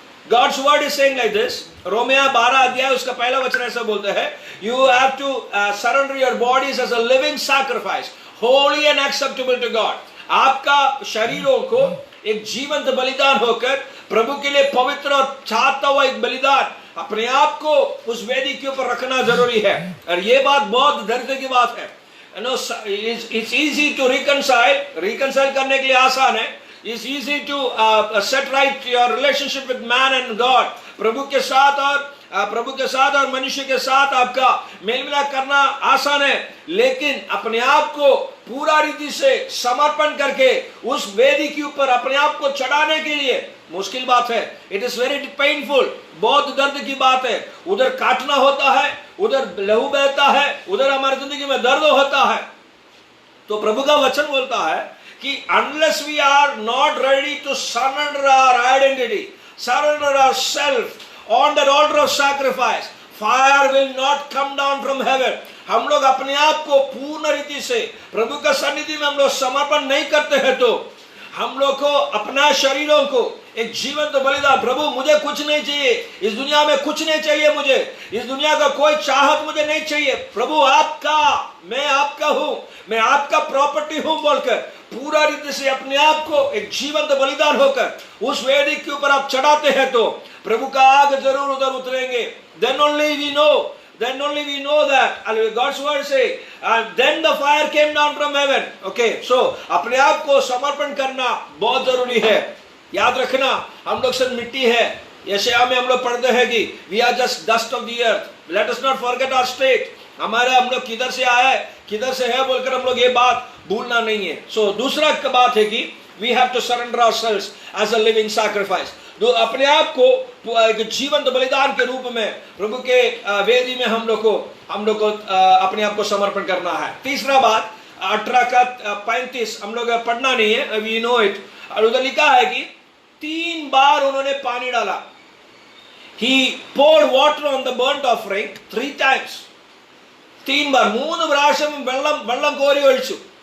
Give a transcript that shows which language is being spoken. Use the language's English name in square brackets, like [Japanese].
[English] God's word is saying like this, [Hindi] रोमिया 12 अध्याय उसका पहला वचन ऐसा बोलते हैं, [English] you have to surrender your bodies as a living sacrifice, holy and acceptable to God। [Hindi] आपका शरीरों को एक जीवंत बलिदान होकर प्रभु के लिए पवित्र और चाहता हुआ एक बलिदान अपने आप को उस वेदी के ऊपर रखना जरूरी है। और ये बात बहुत दर्द की बात है। [English] You know, it's easy to reconcile [Hindi] करने के लिए आसान है। [English] It's easy to set right your relationship with man and God। [Hindi] प्रभु के साथ और मनुष्य के साथ आपका मेल मिलाप करना आसान है, लेकिन अपने आप को पूरा रीति से समर्पण करके उस वेदी के ऊपर अपने आप को चढ़ाने के लिए मुश्किल बात है। [English] it is very painful, [Hindi] बहुत दर्द की बात है। उधर काटना होता है, उधर लहू बहता है, उधर हमारी जिंदगी में दर्द होता है। तो प्रभु का वचन बोलता है कि [English] unless we are not ready to surrender our identity, surrender ourselves on that altar of sacrifice, fire will not come down from heaven। [Hindi] हम लोग अपने आप को पूर्ण रीति से प्रभु का सन्निधि में हम लोग समर्पण नहीं करते हैं, तो हम लोग को अपना शरीरों को एक जीवंत बलिदान, प्रभु मुझे कुछ नहीं चाहिए, इस दुनिया में कुछ नहीं चाहिए, मुझे इस दुनिया का कोई चाहत मुझे नहीं चाहिए, प्रभु आपका, मैं आपका हूं, मैं आपका प्रॉपर्टी हूं बोलकर पूरा रीति से अपने आप को एक जीवंत बलिदान होकर उस वेदी के ऊपर आप चढ़ाते हैं, तो प्रभु का आग जरूर उधर उतरेंगे। [English] Then only we know that God's word say, then the fire came down from heaven। [Hindi] Okay, so अपने आप को समर्पण करना बहुत जरूरी है। याद रखना, हम लोग सब मिट्टी है। यशायाह में हम लोग पढ़ते हैं कि [English] we are just dust of the earth। Let us not forget our state। [Hindi] हम लोग किधर से आया है, किधर से है बोलकर हम लोग ये बात भूलना नहीं है। [English] So [Hindi] दूसरा बात है कि [English] we have to surrender ourselves as a living sacrifice। [Hindi] तो अपने आप को एक जीवंत बलिदान के रूप में प्रभु के वेदी में हम लोग को अपने आप को समर्पण करना है। तीसरा बात 18 का 35 हम लोग पढ़ना नहीं है, [English] We know it. [Hindi] और उधर लिखा है कि 3 बार उन्होंने पानी डाला। [English] He poured water on the burnt offering 3 times। [Hindi] 3 बार [Malayalam] 3 പ്രാവശ്യം വെള്ളം കോരി ഒഴിച്ചു।